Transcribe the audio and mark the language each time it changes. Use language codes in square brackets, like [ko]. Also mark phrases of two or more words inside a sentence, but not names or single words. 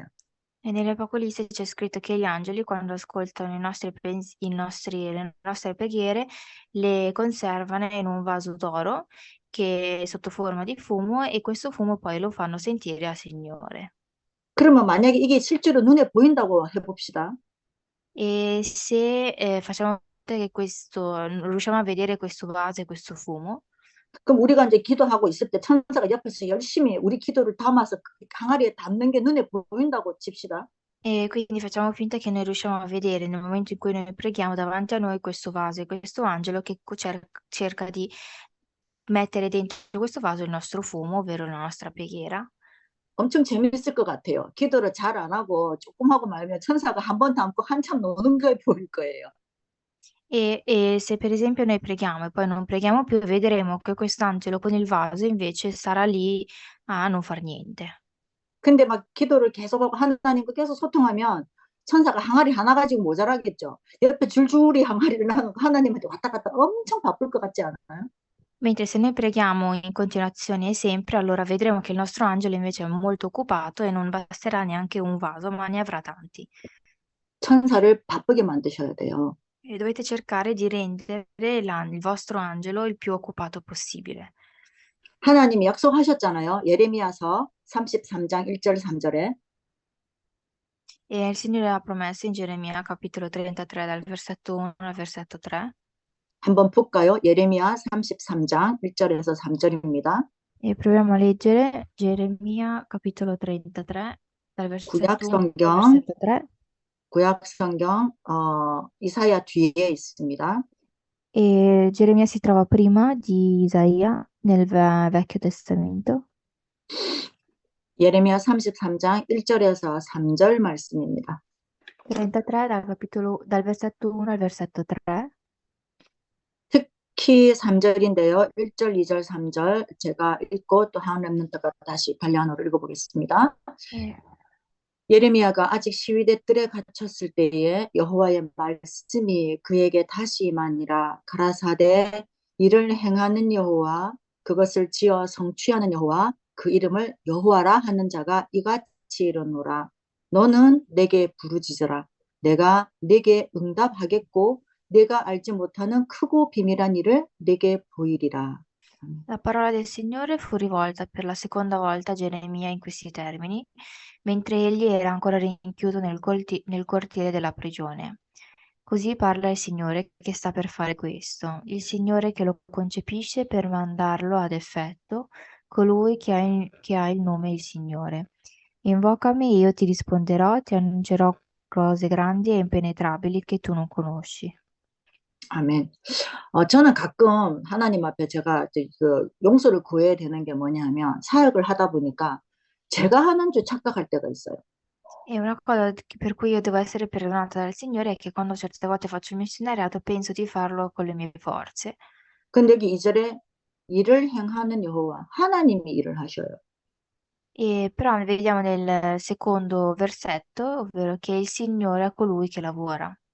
[it] e nell'Apocalisse c'è scritto che gli angeli, quando ascoltano le nostre preghiere, le conservano in un vaso d'oro che è sotto forma di fumo e questo fumo poi lo fanno sentire al Signore. [ko] 그러면 만약에 이게 실제로 눈에 보인다고 해봅시다. [it] E se facciamo finta che riusciamo a vedere questo vaso e questo fumo, [ko] 그럼 우리가 이제 기도하고 있을 때 천사가 옆에서 열심히 우리 기도를 담아서 그 항아리에 담는 게 눈에 보인다고 칩시다. [it] e quindi facciamo finta che noi riusciamo a vedere nel momento in cui noi preghiamo davanti a noi questo vaso e questo angelo che cerca di mettere dentro questo vaso il nostro fumo, ovvero la nostra preghiera. [ko] 엄청 재밌을 것 같아요. 기도를 잘 안 하고 조금 하고 말면 천사가 한 번 담고 한참 노는 게 보일 거예요. [it] E se per esempio noi preghiamo e poi non preghiamo più, vedremo che quest'angelo con il vaso invece sarà lì a non far niente. [ko] 근데 막 기도를 계속하고 하나님과 계속 소통하면 천사가 항아리 하나 가지고 모자라겠죠. 옆에 줄줄이 항아리를 나누고 하나님한테 왔다 갔다 엄청 바쁠 것 같지 않아요? [it] Mentre se noi preghiamo in continuazione e sempre, allora vedremo che il nostro angelo invece è molto occupato e non basterà neanche un vaso, ma ne avrà tanti. [ko] 천사를 바쁘게 만드셔야 돼요. [it] E dovete cercare di rendere il vostro angelo il più occupato possibile. [ko] 하나님이 약속하셨잖아요. 예레미야서 33장 1절 3절에. [it] E il Signore ha promesso in Geremia capitolo 33 dal versetto 1 al versetto 3. [ko] 한번 볼까요? 예레미야 33장 1절에서 3절입니다. [it] E proviamo a leggere Geremia capitolo 33 dal [ko] 구약 [it] versetto 1 al [ko] 성경, [it] versetto 3. [ko] 구약 성경, 이사야 뒤에 있습니다. [it] E Geremia si trova prima di Isaia nel Vecchio Testamento. [ko] 예레미야 33장 1절에서 3절 말씀입니다. [it] 33 dal versetto 1 al versetto 3. [ko] 특히 3절인데요. 1절, 2절, 3절 제가 읽고 또 한 렘넌트가 다시 발리안어로 읽어보겠습니다. [it] E [ko] 예레미야가 아직 시위대 뜰에 갇혔을 때에 여호와의 말씀이 그에게 다시 임하니라. 가라사대 이를 행하는 여호와 그것을 지어 성취하는 여호와 그 이름을 여호와라 하는 자가 이같이 이르노라. 너는 내게 부르짖으라. 내가 내게 응답하겠고 내가 알지 못하는 크고 비밀한 일을 내게 보이리라. [it] La parola del Signore fu rivolta per la seconda volta a Geremia in questi termini, mentre egli era ancora rinchiuso nel cortile della prigione. Così parla il Signore che sta per fare questo, il Signore che lo concepisce per mandarlo ad effetto, colui che ha il nome il Signore. Invocami e io ti risponderò, ti annuncerò cose grandi e impenetrabili che tu non conosci. [ko] 아멘. 저는 가끔 하나님 앞에 제가 이제 그 용서를 구해야 되는 게 뭐냐면 사역을 하다 보니까 제가 하는 줄 착각할 때가 있어요. [it] E una cosa per cui io devo essere perdonata dal Signore è che quando certe volte faccio il missionariato penso di farlo con le mie forze. [ko] 근데 여기 2절에 일을 행하는 여호와 하나님이 일을 하셔요. [it] E però vediamo nel secondo versetto, ovvero che il Signore è colui che lavora.